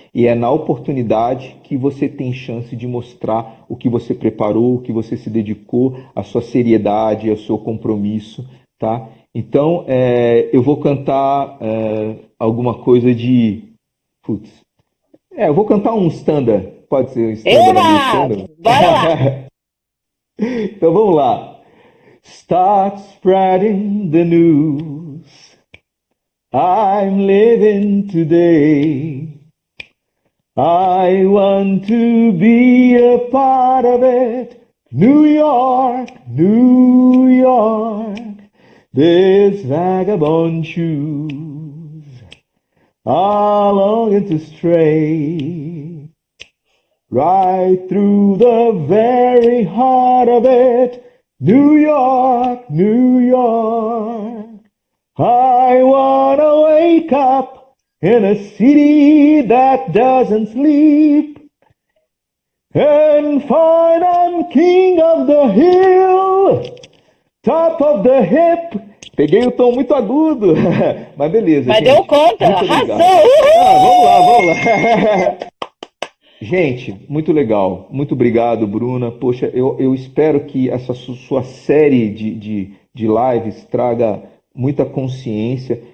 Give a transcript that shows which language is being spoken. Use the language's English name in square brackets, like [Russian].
[Portuguese] E é na oportunidade que você tem chance de mostrar o que você preparou, o que você se dedicou, a sua seriedade, o seu compromisso, tá? Então, eu vou cantar alguma coisa de... Putz. Eu vou cantar um standard. Pode ser um standard americano? Bora lá! Então, vamos lá. [English] Start spreading the news. I'm living today. I want to be a part of it. New York, New York. These vagabond shoes are longing to stray right through the very heart of it. New York, New York. I wanna wake up in a city that doesn't sleep and find I'm king of the hill, top of the hip. [Portuguese] Peguei o tom muito agudo, mas beleza. Mas gente. deu conta, arrasou! Vamos lá. Gente, muito legal. Muito obrigado, Bruna. Poxa, eu espero que essa sua série de lives traga muita consciência.